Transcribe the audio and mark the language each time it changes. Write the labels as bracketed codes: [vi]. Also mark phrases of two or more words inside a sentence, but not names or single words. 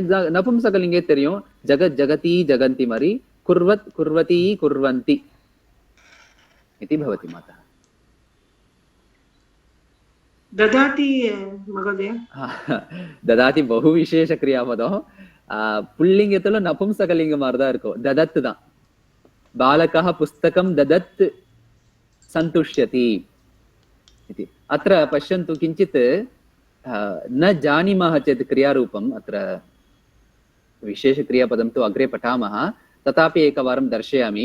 [sa] नपुंसकलिङ्गे தெரியும் जगत्, जगति, जगन्ति मरि। कुर्वत्, कुर्वती, कुर्वन्ति इति भवति मातः। ददाति महोदय। ददाति बहु विशेष क्रियापदம்। [ta] पुल्लिङ्गத்துல नपुंसकलिङ्ग மாதிரி தான் இருக்கும், ददत् தான்। [sa] बालकः पुस्तकं ददत् सन्तुष्यति इति। अत्र पश्यन्तु, किञ्चित् न जानीमः चेत् क्रियारूपम्, अत्र विशेषक्रियापदं तु अग्रे पठामः। तथापि एकवारं दर्शयामि।